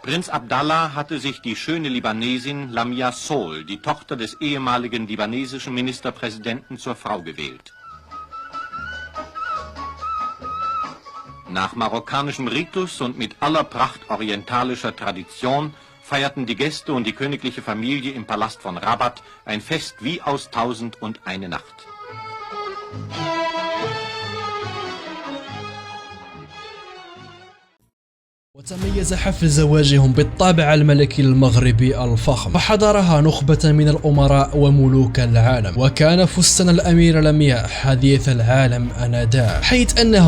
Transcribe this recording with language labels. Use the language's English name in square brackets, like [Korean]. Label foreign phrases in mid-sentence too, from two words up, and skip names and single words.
[German] Prinz Abdallah hatte sich die schöne Libanesin Lamia Sohl, die Tochter des ehemaligen libanesischen Ministerpräsidenten, zur Frau gewählt. Nach marokkanischem Ritus und mit aller Pracht orientalischer Tradition feierten die Gäste und die königliche Familie im Palast von Rabat ein Fest wie aus 1001 Nacht. [Arabic] وتميز حفل زواجهم بالطابع الملكي المغربي الفخم، وحضرها نخبة من الأمراء وملوك العالم، وكان فستان الأميرة لمياء حديث العالم آنذاك، حيث أنها